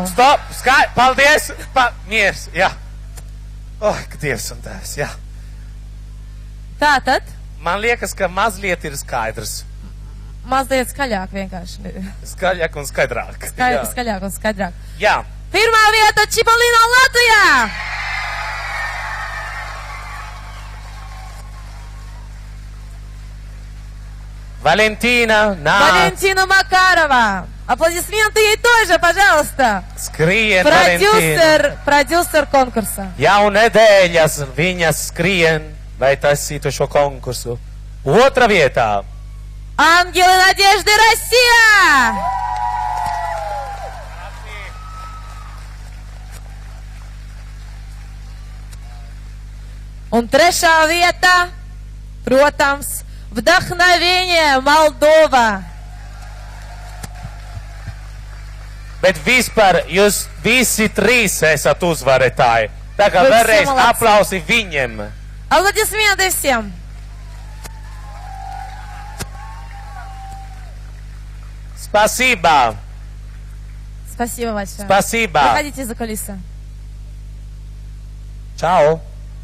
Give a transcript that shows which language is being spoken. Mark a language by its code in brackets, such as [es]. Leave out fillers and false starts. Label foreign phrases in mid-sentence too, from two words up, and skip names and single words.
[lv] Stop! Paldies! Miers, jā. Oh, ka Dievs un Tēvs, jā. Tātad? Man liekas, ka mazliet ir skaidrs. Mazliet skaļāk vienkārši. Skaļāk un skaidrāk. Skaļāk un skaidrāk. Jā. Pirmā vieta Cipollino, Latvijā! [ru] Валентина на... Валентина Макарова. Аплодисменты ей тоже, пожалуйста. [lv] Skrien, Valentīna. [ru] Продюсер конкурса. [lv] Jau nedēļas viņa skrien, lai taisītu šo konkursu. Otra vietā. [ru] Ангелы Надежды, Россия! [lv] Un trešā vieta, protams, Вдохновение, Moldova. Bet vispār jūs visi trīs esat uzvarētāji. Tā kā vēlreiz aplausi viņiem. [ru] Аплодисменты всем. Спасибо. Спасибо большое. Спасибо. Выходите за кулисы. [lv] Čau.